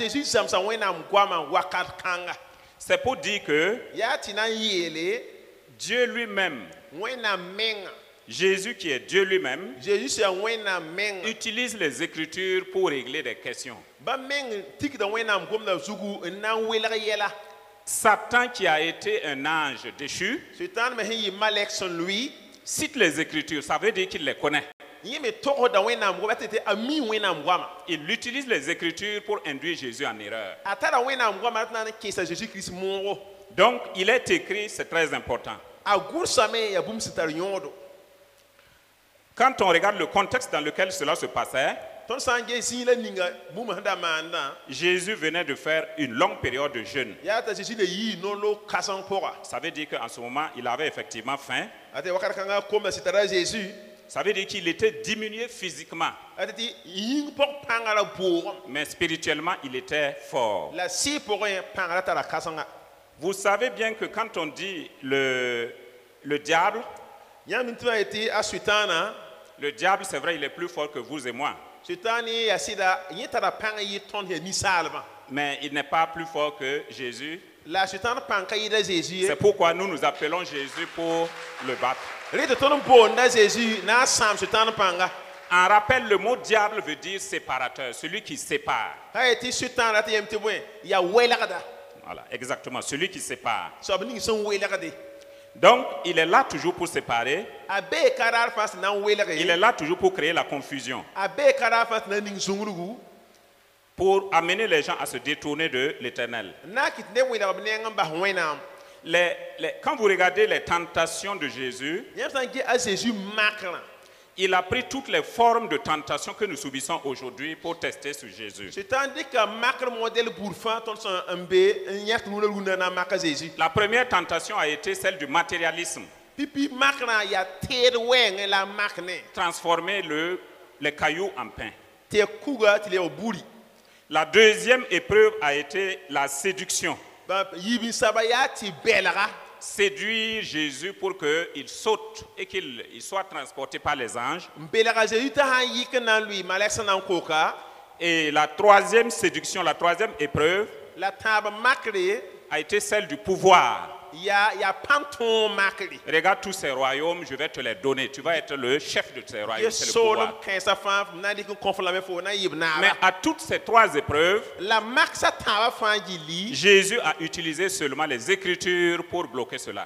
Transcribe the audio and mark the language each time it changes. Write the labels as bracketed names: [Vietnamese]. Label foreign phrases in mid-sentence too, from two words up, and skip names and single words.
[French] C'est pour dire que Dieu lui-même, Jésus qui est Dieu lui-même, utilise les Écritures pour régler des questions. Satan qui a été un ange déchu cite les Écritures, ça veut dire qu'il les connaît. [Mossi] yeme toko da wẽnnaam goama tɩ a mi wẽnnaam goama [French] Il utilise les Écritures pour induire Jésus en erreur. [Mossi] a tara wẽnnaam goama tɩ na n kẽesa Jésus-Christ moogo [French] Donc, il est écrit, c'est très important. [Mossi] a gʋrsame yaa bũmb sẽn tar yõodo [French] Quand on regarde le contexte dans lequel cela se passait, [Mossi] tõnd sã n ges zĩig la ninga bũmb sẽn da maandã [French] Jésus venait de faire une longue période de jeûne. [Mossi] yaa t'a Jésus le yɩɩ noolo kãseng pʋga [French] Ça veut dire qu'en ce moment, il avait effectivement faim. [Mossi] a tɩ wakat kãngã komda sɩ tara a Jésus [French] Ça veut dire qu'il était diminué physiquement, [Mossi] a tɩ tɩ yĩng pʋg pãnga ra boogem [French] mais spirituellement, il était fort. [Mossi] la sɩ pʋgẽ pãnga ra tara kãsenga [French] Vous savez bien que quand on dit le diable, [Mossi] yãmb n tɩ maa yetɩ a sʋɩtãana [French] le diable, c'est vrai, il est plus fort que vous et moi. [Mossi] sʋɩtãan ye yaa sɩda yẽ tara pãng yɩ tõnd ya ninsaalmã [French] Mais il n'est pas plus fort que Jésus. [Mossi] la sʋɩtãan pãng ka yɩɩda Jésus ye [French] C'est pourquoi nous nous appelons Jésus pour le battre. [Mossi] rɩ tɩ tõnd n boonda Jésus na n sãam sʋɩtãan pãnga [French] En rappel, le mot diable veut dire séparateur, celui qui sépare. [Mossi] a yetɩ sʋɩtãan ra tɩ yem tɩ bõe yaa welgda [French] Voilà, exactement, celui qui sépare. [Mossi] soab ning sẽn welgde [French] Donc, il est là toujours pour séparer. [Mossi] a bee ka raar fãa sẽn na n welge [French] Il est là toujours pour créer la confusion, [Mossi] a bee ka raar fãa sẽn na n ning zũgrgu [French] pour amener les gens à se détourner de l'éternel. [Mossi] n na n kɩt neb welg b neng n bas wẽnnaam [French] Quand vous regardez les tentations de Jésus, [Mossi] yãmb sã n ges a Jésus makrã [French] il a pris toutes les formes de tentation que nous subissons aujourd'hui pour tester sur Jésus. [Mossi] sʋɩtãan dɩka makr modɛl buud fãa tõnd sẽn n be n yãk rũnã rũndã na n mak a Jésus [French] La première tentation a été celle du matérialisme, [Mossi] pipi makrã yaa teed wɛɛngẽ la n mak ne [French] transformer les cailloux en pain. [Mossi] tɩ kuga tɩ leb buri [French] La deuxième épreuve a été la séduction. [Mossi] yiib n saba yaa tɩ bɛlga [French] Séduire Jésus pour qu'il saute et qu'il soit transporté par les anges. [Mossi] n belga Jésus t'a sã n yik n na n lʋɩ malɛk sẽn na n koka [French] Et la troisième séduction, la troisième épreuve [Mossi] la tãab makre [French] a été celle du pouvoir. [Mossi] yaa pãn tõog makre [French] Regarde tous ces royaumes, je vais te les donner. Tu vas être le chef de ces [Mossi] ye [French] royaumes, c'est le [Mossi] soolem [French] pouvoir. [Mossi] kãensã fãa m na n dɩk n kõ fo lame fo na n yɩb [French] Mais [Mossi] naaba [French] à toutes ces trois épreuves, [Mossi] la maksa tãabã fãa gilli [French] Jésus a utilisé seulement les Écritures pour bloquer cela.